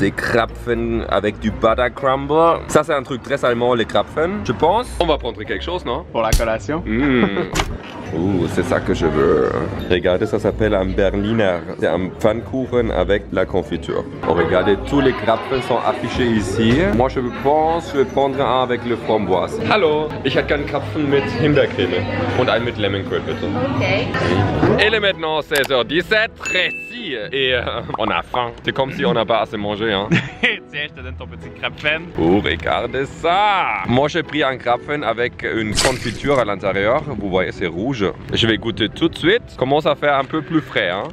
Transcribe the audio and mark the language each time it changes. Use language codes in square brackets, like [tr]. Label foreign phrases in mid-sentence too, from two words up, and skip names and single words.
[fr] Des Krapfen avec du [en] butter crumble. [fr] Ça, c'est un truc très allemand, les Krapfen, je pense. On va prendre quelque chose, non? Pour la collation? C'est ça que je veux. Regardez, ça s'appelle un Berliner. C'est un Pfannkuchen avec la confiture. Oh, regardez, tous les Krapfen sont affichés ici. Moi, je pense, je vais prendre un avec le framboise. [de] Hallo, ich hätte gern Krapfen mit Himbeercreme und einen mit Lemongrün, bitte. [fr] Ok. Il est maintenant 16h17, précis, et on a faim. C'est comme si on n'a pas assez mangé, hein. Tiens, je te donne ton petit Krapfen. Oh, regardez ça! Moi, j'ai pris un Krapfen avec une confiture à l'intérieur. Vous voyez, c'est rouge. Je vais goûter tout de suite. Commence à faire un peu plus frais, hein.